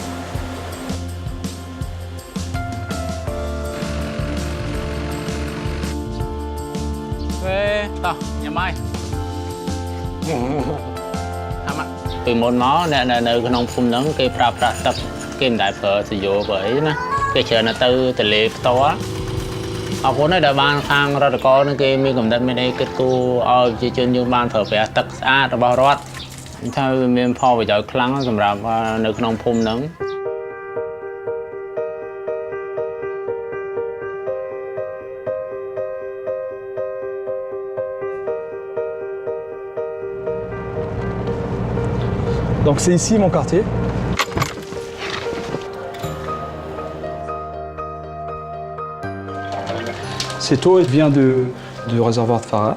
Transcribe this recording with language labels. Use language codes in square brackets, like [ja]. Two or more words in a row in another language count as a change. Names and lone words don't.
[km] Từ môn nó nơi ក្នុងភូមិហ្នឹងគេប្រើប្រាស់ទឹកគេមិនដែល ប្រើទៅយកអីណាគេច្រើនទៅទលេផ្ទាល់អរគុណហើយដែលបានខាងរដ្ឋកោនឹងគេមានកំណត់មានអីគិតគូរឲ្យប្រជាជនយើងបានប្រើប្រាស់ទឹកស្អាតរបស់រដ្ឋថាវាមានផលប្រយោជន៍ខ្លាំងសម្រាប់នៅក្នុងភូមិហ្នឹង [fr] Donc c'est ici mon quartier. Cette eau vient du réservoir de Farad.